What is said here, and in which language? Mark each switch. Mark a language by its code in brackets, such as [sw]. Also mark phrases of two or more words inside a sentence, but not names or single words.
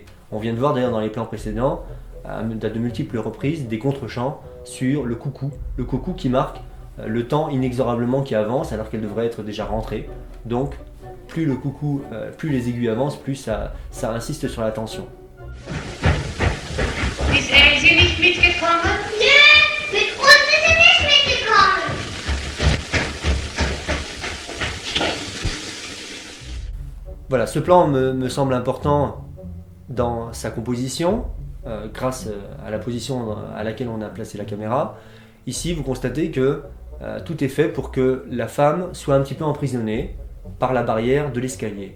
[fr] On vient de voir d'ailleurs dans les plans précédents, à de multiples reprises, des contre-champs sur le coucou qui marque le temps inexorablement qui avance alors qu'elle devrait être déjà rentrée. Donc plus le coucou, plus les aiguilles avancent, plus ça insiste sur la tension. [de] Ist Elsie nicht mitgekommen? Nee, mit uns ist sie nicht mitgekommen. [fr] Voilà, ce plan me semble important dans sa composition, grâce à la position à laquelle on a placé la caméra. Ici, vous constatez que tout est fait pour que la femme soit un petit peu emprisonnée par la barrière de l'escalier.